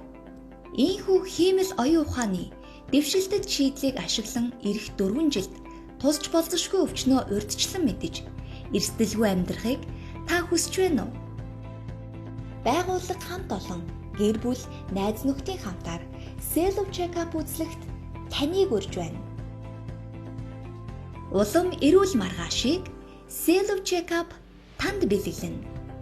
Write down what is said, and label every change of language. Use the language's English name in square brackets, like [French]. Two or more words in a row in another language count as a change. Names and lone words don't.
[Mongolian] Ийхүү хиймэл оюун ухааны дэвшилтэд шийдлийг ашиглан ирэх 4 жилд тусч болзошгүй өвчнөө урьдчилан мэдэж эрсдэлгүй амьдрахыг та хүсэж байна уу? Байгууллага хамт олон гэр бүл найз нөхдийн хамтаар [English] self check-up [Mongolian] үзлэгт таныг урьж байна. Улам эрүүл маргаашийг [English] self check-up [Mongolian] танд бэлэглэнэ.